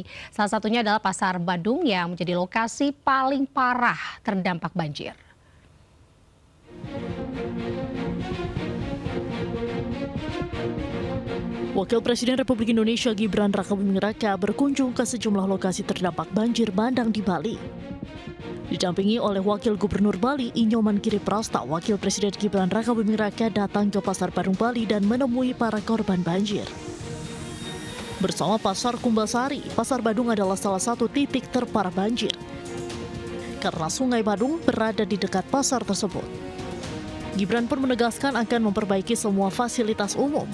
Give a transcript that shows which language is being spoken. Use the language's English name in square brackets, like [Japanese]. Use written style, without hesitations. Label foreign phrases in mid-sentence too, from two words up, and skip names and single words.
[Indonesian] Salah satunya adalah Pasar Badung yang menjadi lokasi paling parah terdampak banjir. Wakil Presiden Republik Indonesia Gibran Rakabuming Raka berkunjung ke sejumlah lokasi terdampak banjir bandang di Bali. Didampingi oleh Wakil Gubernur Bali Inyoman Giriprasta, Wakil Presiden Gibran Rakabuming Raka datang ke Pasar Badung Bali dan menemui para korban banjir. Bersama Pasar Kumbasari, Pasar Badung adalah salah satu titik terparah banjir karena Sungai Badung berada di dekat pasar tersebut. Gibran pun menegaskan akan memperbaiki semua fasilitas umum.